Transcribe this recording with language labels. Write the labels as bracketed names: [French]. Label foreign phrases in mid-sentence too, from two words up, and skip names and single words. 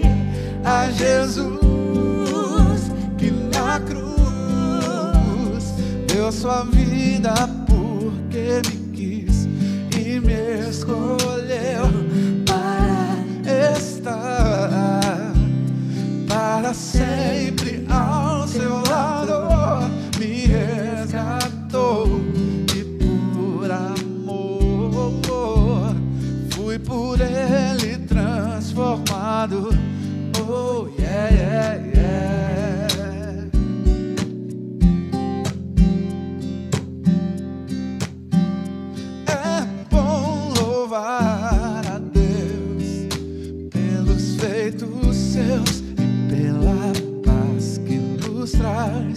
[Portuguese] a Jesus, que na cruz deu sua vida porque me quis e me escolheu para estar para sempre ao seu lado. Me resgatou e por amor fui por ele transformado. [English] Oh yeah, yeah, yeah. [Portuguese] É bom louvar a Deus pelos feitos seus e pela paz que nos traz.